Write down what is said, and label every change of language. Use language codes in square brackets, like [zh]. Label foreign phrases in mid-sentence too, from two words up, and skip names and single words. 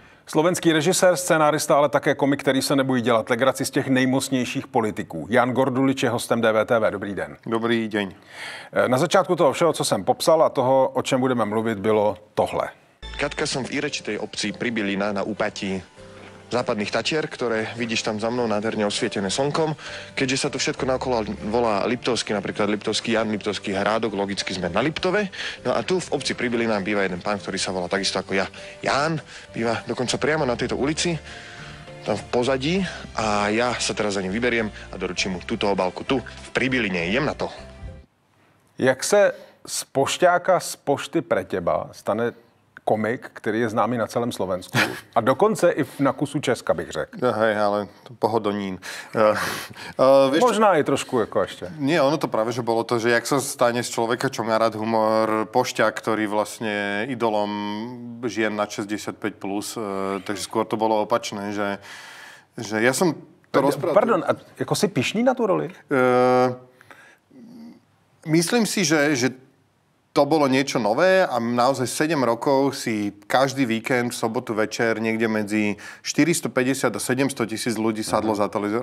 [cs] Slovenský režisér, scénárista, ale také komik, který se nebojí dělat legraci z těch nejmocnějších politiků. Jan Gordulič je hostem DVTV. Dobrý den. [sk] Dobrý deň. [cs] Na začátku toho všeho, co jsem popsal a toho, o čem budeme mluvit, bylo tohle. [sk] Katka, som v irečitej obci Pribilina na úpatí západných Tatier, ktoré vidíš tam za mnou nádherne osvietené slnkom. Keďže sa to všetko naokolo volá Liptovský, napríklad Liptovský Jan, Liptovský Hrádok, logicky sme na Liptove. No a tu v obci Pribilina býva jeden pán, ktorý sa volá takisto ako ja, Ján. Býva dokonca priamo na tejto ulici, tam v pozadí, a ja sa teraz za ním vyberiem a doručím mu túto obálku tu v Pribiline. Idem na to. [cs] Jak se z pošťáka z pošty [sk] pre teba [cs] stane komik, který je známý na celém Slovensku a dokonce i na kusu Česka, bych řekl. [sk] Hej, ale to Pohodonín. [cs] Možná i trošku jako ještě. [sk] Nie, ono to práve, že bolo to, že jak sa stane z človeka, čo má rád humor, pošťák, ktorý vlastne idolom žien na 65+, takže skôr to bolo opačné, že ja som to rozprával. [cs] Pardon, a jako si pyšný na tu roli? [sk] Myslím si, že to bolo niečo nové a naozaj 7 rokov si každý víkend, v sobotu večer, niekde medzi 450 a 700 tisíc ľudí sadlo za televízor.